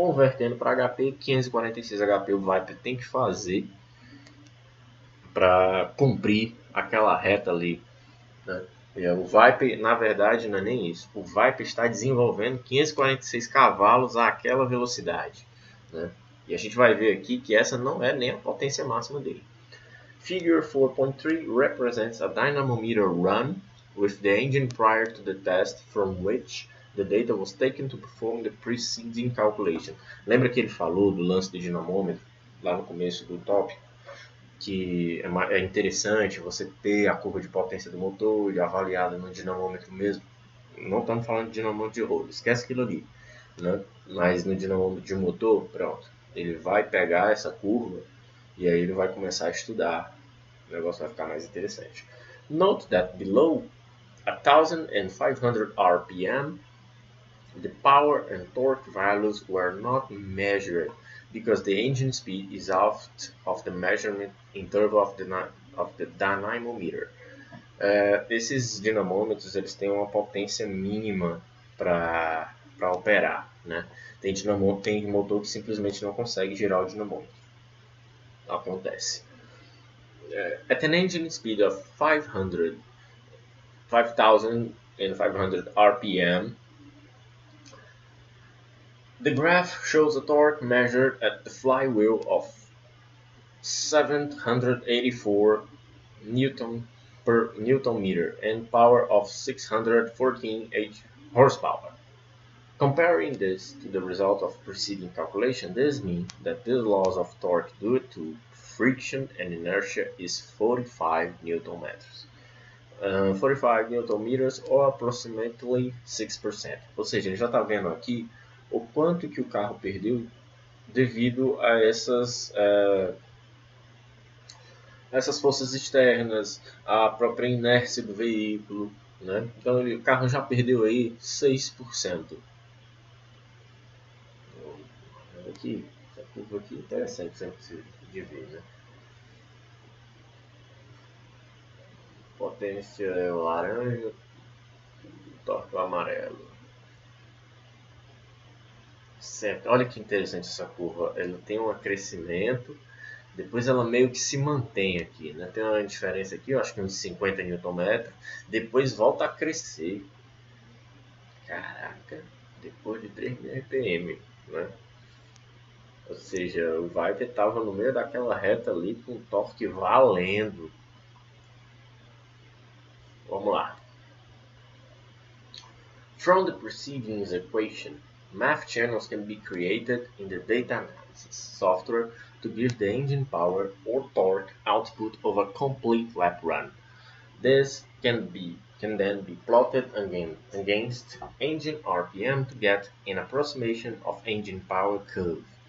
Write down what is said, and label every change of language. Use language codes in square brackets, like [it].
[pt] Convertendo para HP, 546 HP o Viper tem que fazer para cumprir aquela reta ali. Né? O Viper, na verdade, não é nem isso. O Viper está desenvolvendo 546 cavalos àquela velocidade. Né? E a gente vai ver aqui que essa não é nem a potência máxima dele. [en] Figure 4.3 represents a dynamometer run with the engine prior to the test from which the data was taken to perform the preceding calculation. [pt] Lembra que ele falou do lance do dinamômetro lá no começo do tópico? Que é interessante você ter a curva de potência do motor e avaliada no dinamômetro mesmo. Não estamos falando de dinamômetro de roda, esquece aquilo ali. Né? Mas no dinamômetro de motor, pronto, ele vai pegar essa curva e aí ele vai começar a estudar. O negócio vai ficar mais interessante. [en] Note that below 1,500 RPM, the power and torque values were not measured because the engine speed is out of the measurement interval of the dynamometer. [pt] Esses dinamômetros eles têm uma potência mínima para operar. Né? Tem motor que simplesmente não consegue girar o dinamômetro. Acontece. [en] At an engine speed of 5,500 RPM, the graph shows a torque measured at the flywheel of 784 Newton per Newton meter and power of 614 horsepower. Comparing this to the result of preceding calculation, this means that the loss of torque due to friction and inertia is 45 Newton meters. 45 Newton meters or approximately 6%. [pt] Ou seja, ele já está vendo aqui o quanto que o carro perdeu devido a essas forças externas, a própria inércia do veículo. Né? Então o carro já perdeu aí 6%. Aqui, essa curva aqui é interessante sempre de ver. Né? Potência é o laranja, torque o amarelo. Certo. Olha que interessante essa curva. Ela tem um crescimento, depois ela meio que se mantém aqui. Né? Tem uma diferença aqui, eu acho que uns 50 Nm. Depois volta a crescer. Caraca, depois de 3.000 RPM. Né? Ou seja, o Viper estava no meio daquela reta ali com torque valendo. Vamos lá. [en] From the preceding equation, math channels can be created in the data analysis software to give the engine power or torque output of a complete lap run. This can then be plotted against engine RPM to get an approximation of engine power curve.